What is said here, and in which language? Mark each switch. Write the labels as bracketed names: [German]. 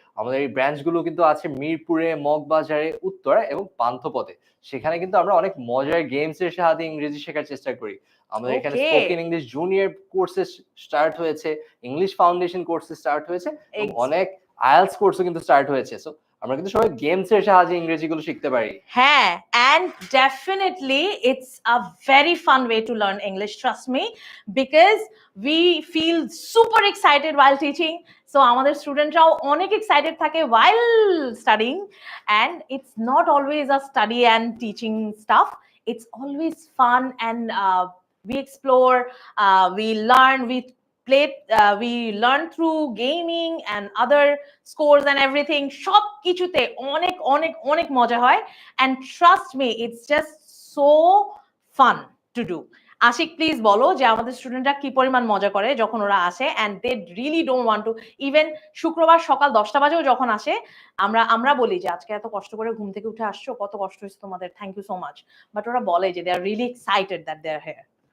[Bangla] আমাদের এই ব্রাঞ্চ গুলো কিন্তু আছে মিরপুরে, মগবাজারে, উত্তরা এবং পান্থপথে। সেখানে কিন্তু আমরা অনেক মজার গেমস এর সাহায্যে ইংরেজি শেখার চেষ্টা করি। আমাদের এখানে spoken English junior courses start হয়েছে, ইংলিশ ফাউন্ডেশন কোর্সেস স্টার্ট হয়েছে এবং অনেক আইএলটিএস কোর্সও কিন্তু স্টার্ট হয়েছে। সো আমরা কিন্তু সবাই গেমস এর সাহায্যে ইংরেজি গুলো শিখতে পারি। [English] হ্যাঁ, and definitely it's a very fun way to learn English, trust me, because we feel super excited while teaching. So [Bangla] আমাদের স্টুডেন্টরাও অনেক এক্সাইটেড থাকে [English] while studying, and it's not always a study and teaching stuff. It's always fun, and we explore, we learn, we learn through gaming and other scores and everything. [Bangla] সব কিছুতে অনেক অনেক অনেক মজা হয়, [English] and trust me, it's just so fun to do. [Bangla] Ashiq please বলো যে আমাদের স্টুডেন্টরা কি পরিমাণ মজা করে যখন ওরা আসে, [English] and they really don't want to, even [Bangla] শুক্রবার সকাল 10টা বাজেও যখন আসে আমরা বলি যে আজকে এত কষ্ট করে ঘুম থেকে উঠে আসছো, কত কষ্ট হয়েছে তোমাদের, thank you so much, but ওরা বলে যে [English] they are really excited that they are here.